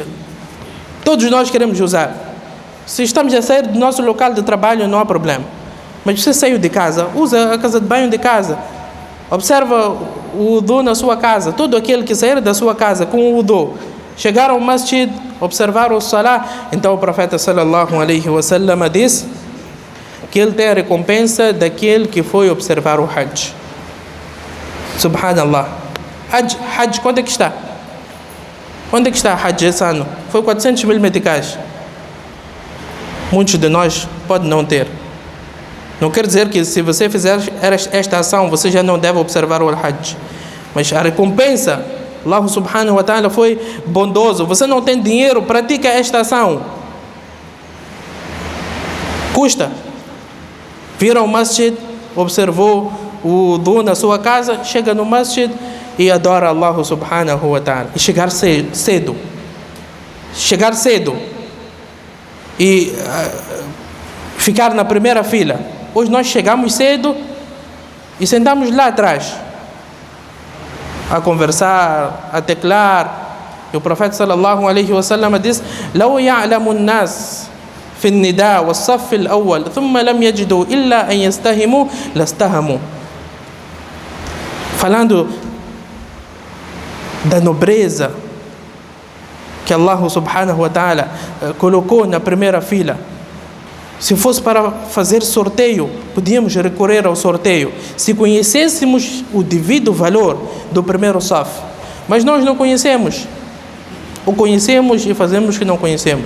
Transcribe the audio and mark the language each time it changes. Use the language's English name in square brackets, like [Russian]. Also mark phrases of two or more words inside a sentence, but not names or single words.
[Portuguese] Todos nós queremos usar. Se estamos a sair do nosso local de trabalho, não há problema. Mas você saiu de casa, usa a casa de banho de casa. Observa o wudu na sua casa. Todo aquele que sair da sua casa com o wudu, chegar ao masjid, observar o salah, então o profeta [Arabic] صلى الله عليه وسلم [Portuguese] disse que ele tem a recompensa daquele que foi observar o Hajj. Subhanallah. Hajj, quanto é que está? Onde é que está Hajj esse ano? Foi 400 mil meticais. Muitos de nós podem não ter. Não quer dizer que se você fizer esta ação, você já não deve observar o Hajj. Mas a recompensa, [Arabic] الله سبحانه وتعالى [Portuguese] foi bondoso. Você não tem dinheiro, pratica esta ação. Custa. Vira ao masjid, observou o wudu na sua casa, chega no masjid e adora [Arabic] الله سبحانه وتعالى. [Portuguese] E chegar cedo. Chegar cedo. E ficar na primeira fila. Hoje nós chegamos cedo e sentamos lá atrás a conversar, a teclar. E o profeta [Arabic] صلى الله عليه وسلم disse: "لو يعلم الناس في النداء والصف الأول ثم لم يجدوا إلا أن يستهموا لاستهموا." [Portuguese] Falando da nobreza que [Arabic] الله سبحانه وتعالى [Portuguese] colocou na primeira fila. Se fosse para fazer sorteio, podíamos recorrer ao sorteio, se conhecêssemos o devido valor do primeiro saf. Mas nós não conhecemos. Ou conhecemos e fazemos que não conhecemos.